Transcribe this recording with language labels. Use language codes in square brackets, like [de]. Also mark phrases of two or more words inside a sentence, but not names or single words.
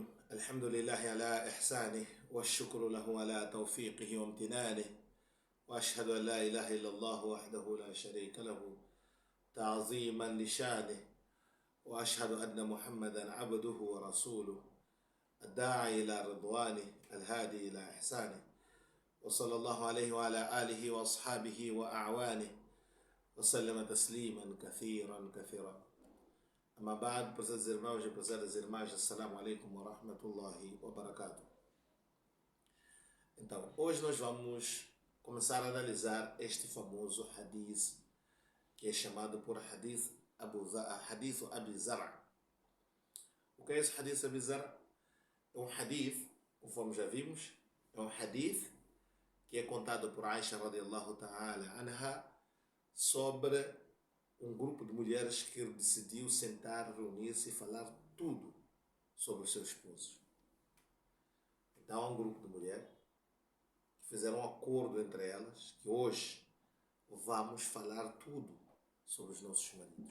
[ar] الحمد لله على إحسانه والشكر له على توفيقه وامتنانه، وأشهد أن لا إله إلا الله وحده لا شريك له تعظيما لشانه، وأشهد أن محمدا عبده ورسوله الداعي إلى رضوانه الهادي إلى إحسانه، وصلى الله عليه وعلى آله وأصحابه وأعوانه وسلم تسليما كثيرا كثيرا. أما بعد, [pt] prezados irmãos e prezadas irmãs, [ar] السلام عليكم ورحمة الله وبركاته. [pt] Então, hoje nós vamos começar a analisar este famoso hadith, que é chamado por hadith Abi Zar'. O que é esse hadith Abi Zar'? É um hadith, conforme já vimos, é um hadith que é contado por Aisha [ar] رضي الله تعالى عنها [pt] sobre um grupo de mulheres que decidiu sentar, reunir-se e falar tudo sobre os seus esposos. Então há um grupo de mulheres que fizeram um acordo entre elas que hoje vamos falar tudo sobre os nossos maridos.